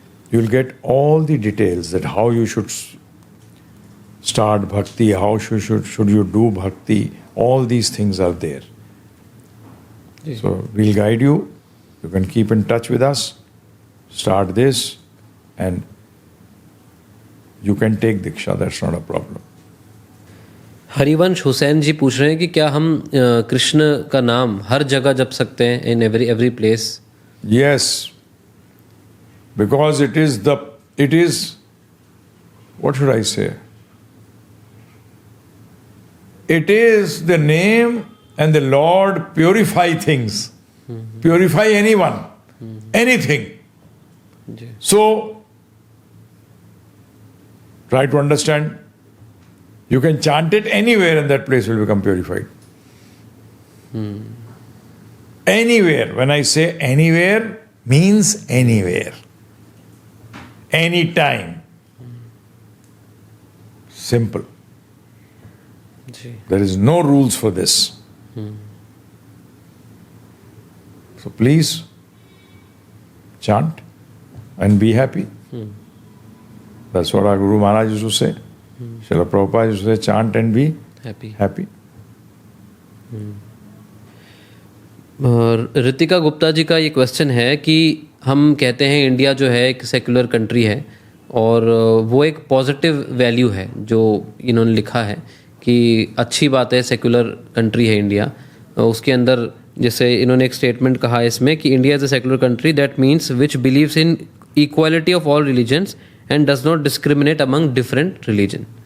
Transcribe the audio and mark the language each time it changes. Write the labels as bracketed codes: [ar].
[en] You'll get all the details that how you should start bhakti, how should you do bhakti. All these things are there. So we'll guide you. You can keep in touch with us. Start this and you can take Diksha. That's not a problem. [hi] Harivansh Hussain जी पूछ रहे हैं कि क्या हम कृष्ण का नाम हर जगह जप सकते हैं [en] In every place? Yes, because it is what should I say? It is the name and the Lord purify things, purify anyone, anything. So try to understand. You can chant it anywhere and that place will become purified. Anywhere. When I say anywhere, means anywhere. Anytime. Simple. There is no rules for this. So please chant and be happy. That's what our Guru Maharaj used to say. Srila Prabhupada used to say, chant and be happy. [hi] Ritika Gupta ji का ये question है कि हम कहते हैं India जो है एक सेक्युलर कंट्री है और वो एक पॉजिटिव वैल्यू है जो इन्होंने लिखा है कि अच्छी बात है, सेक्युलर कंट्री है इंडिया. उसके अंदर जैसे इन्होंने एक स्टेटमेंट कहा है इसमें कि [en] India is a secular country that means which believes in equality of all religions and does not discriminate among different religion.